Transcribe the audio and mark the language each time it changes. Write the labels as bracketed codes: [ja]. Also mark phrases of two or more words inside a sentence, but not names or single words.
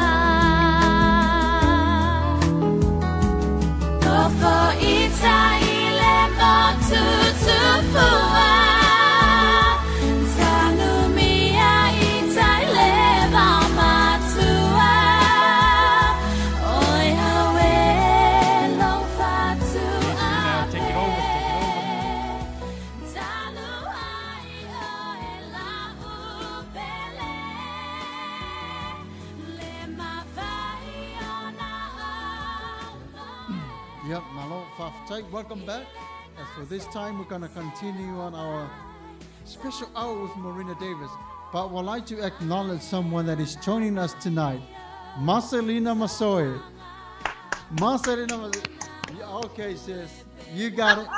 [sm] ofo ita ile motu tufua tanumia ita ile matua oi hawe lo fatu [en] Take it over. [sm] tanu ai o la upele le mavai ona Yep, Malo Fafitai, [en] welcome back. And for this time, we're going to continue on our special hour with Marina Davis. But we'd like to acknowledge someone that is joining us tonight. Marcelina Masoe. Marcelina Masoe. Okay, sis. You got it.